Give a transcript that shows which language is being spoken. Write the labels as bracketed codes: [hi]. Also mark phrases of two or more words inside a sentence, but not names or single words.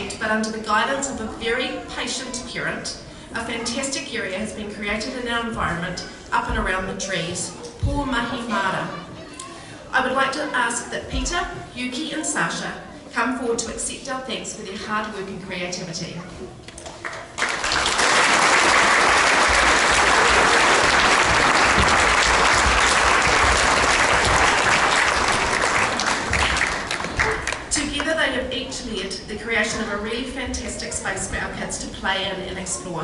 [en] but under the guidance of a very patient parent, a fantastic area has been created in our environment up and around the trees. [mi] Pō mahi mara. [en] I would like to ask that Peter, Yuki and Sasha come forward to accept our thanks for their hard work and creativity. Together they have each led the creation of a really fantastic space for our kids to play in and explore.